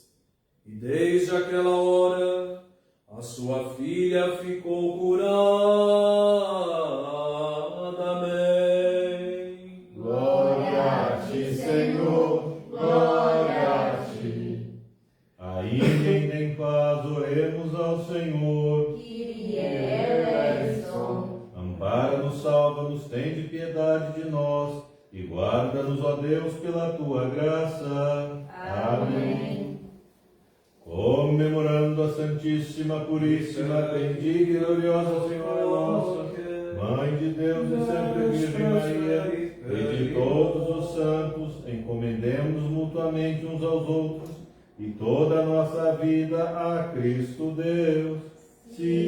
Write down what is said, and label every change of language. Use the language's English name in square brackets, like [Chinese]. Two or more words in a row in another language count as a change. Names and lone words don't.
[Portuguese] E desde aquela hora, a sua filha ficou curada. Amém. Glória a ti, Senhor. Glória a ti. Ainda em paz oremos ao Senhor. [Greek] Κύριε ἐλέησον. [Portuguese] Ampara-nos, salva-nos, tende piedade de nós e guarda-nos, ó Deus, pela tua graça. Amém. Comemorando a Santíssima, Puríssima, bendita e gloriosa Senhora nossa, Mãe de Deus e sempre Virgem Maria, e de todos os santos, encomendemos mutuamente uns aos outros e toda a nossa vida a Cristo Deus.